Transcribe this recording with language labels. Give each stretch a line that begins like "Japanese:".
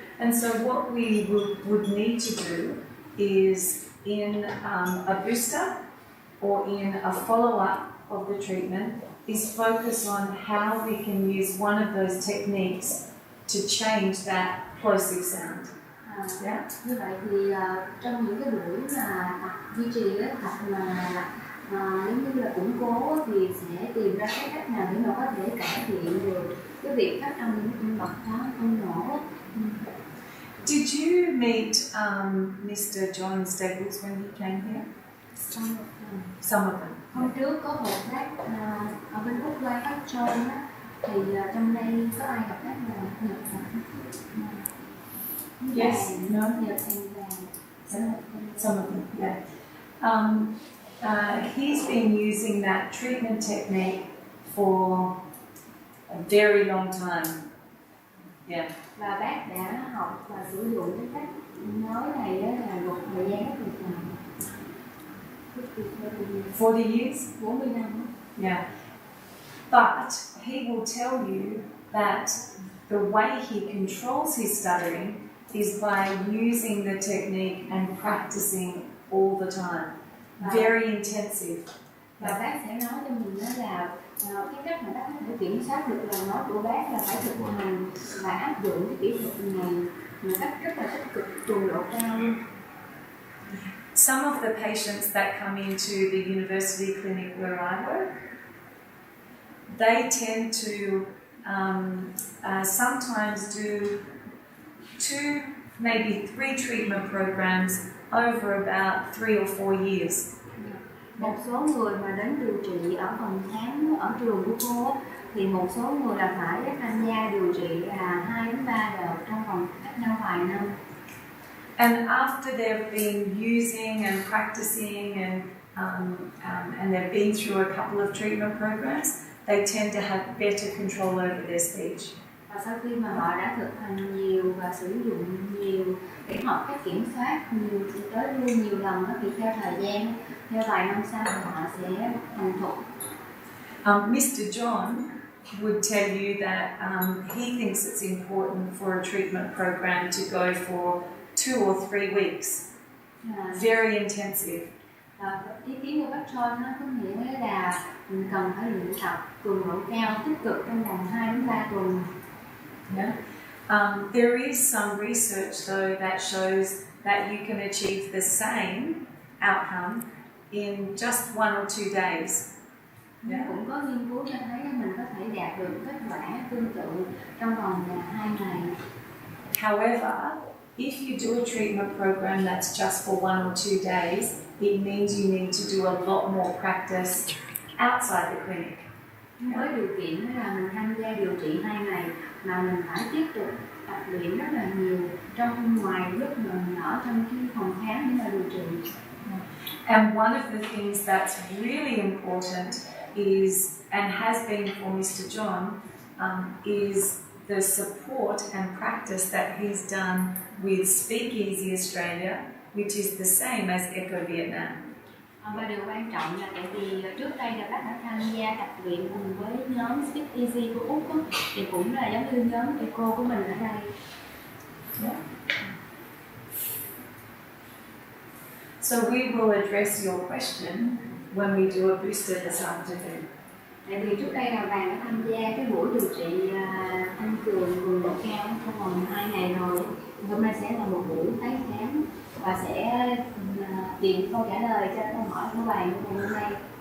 English: And so what we would need to do is in a booster or in a follow-up of the treatment is focus on how we can use one of those techniques to change that plosive sound. Yeah.
Vietnamese: Như vậy thì trong những cái buổi mà tập duy trì cái tập mà giống như là củng cố thì sẽ tìm ra cái cách nào để mà có thể cải thiện được cái việc phát âm những bậc đó không nổ.
English: Did you meet Mr. John Staples when he came here? Some of them. Some of them.
Vietnamese: Hôm trước có một bác ở bên Úc quay bác John á, thì trong đây có ai gặp bác nào Nhật không?
English: Yes. No.
Vietnamese: Nhật and vàng.
English: Some of them. Yeah. He's been using that treatment technique for a very long time. Yeah.
Vietnamese: Và bác đã học và sử dụng cái cách nói này là một thời gian rất là dài.
English: 40 years?
Vietnamese: 40 năm.
English: Yeah. But he will tell you that the way he controls his stuttering is by using the technique and practicing all the time. Very intensive.
Vietnamese: Và bác sẽ nói cho mình đó là cái cách mà bác có thể kiểm soát được lời nói của bác là phải thực hành và áp dụng cái kỹ thuật này một cách rất là tích cực, cường độ cao luôn.
English: Some of the patients that come into the university clinic where I work, they tend to sometimes do 2, maybe 3 treatment programs over about 3 or 4 years.
Vietnamese: Một số người mà đến điều trị ở phòng khám ở trường của cô thì một số người là phải tham gia điều trị là 2 đến 3 đợt trong vòng cách nhau vài năm.
English: And after they've been using and practicing and they've been through a couple of treatment programs, they tend to have better control over their speech.
Vietnamese: Và sau khi mà họ đã thực hành nhiều và sử dụng nhiều để học cách kiểm soát nhiều tới luôn nhiều lần thì theo thời gian, theo vài năm sau họ sẽ thành thục.
English: Mr. John would tell you that he thinks it's important for a treatment program to go for 2 or 3 weeks. Very intensive.
Vietnamese: Ý kiến của bác John nó có nghĩa là mình cần phải luyện tập cường độ cao tích cực trong vòng 2 đến 3 tuần.
English: Yeah. There is some research though that shows that you can achieve the same outcome in just 1 or 2 days. Yeah.
Vietnamese: Cũng có nghiên cứu cho thấy mình có thể đạt được kết quả tương tự trong vòng 2 ngày.
English: However, if you do a treatment program that's just for 1 or 2 days, it means you need to do a lot more practice outside the clinic.
Vietnamese: Với điều kiện là mình tham gia điều trị 2 ngày mà mình phải tiếp tục tập luyện rất là nhiều trong ngoài lúc mình ở trong cái phòng khám để mà điều trị.
English: And one of the things that's really important is, and has been for Mr. John, is the support and practice that he's done with Speak Easy Australia, which is the same as Eco Vietnam.
Vietnamese: Và điều quan trọng là tại vì trước đây là bác đã tham gia tập luyện cùng với nhóm Speak Easy của Úc đó, thì cũng là giống như nhóm Eco của mình ở đây.
English: Yeah. So we will address your question when we do a booster this afternoon.
Vietnamese: Tại vì trước đây là Vàng đã tham gia cái buổi điều trị tăng cường cường độ cao trong vòng 2 ngày rồi. Hôm nay sẽ là một buổi tái khám và sẽ tìm câu trả lời cho câu hỏi của Vàng ngày hôm nay.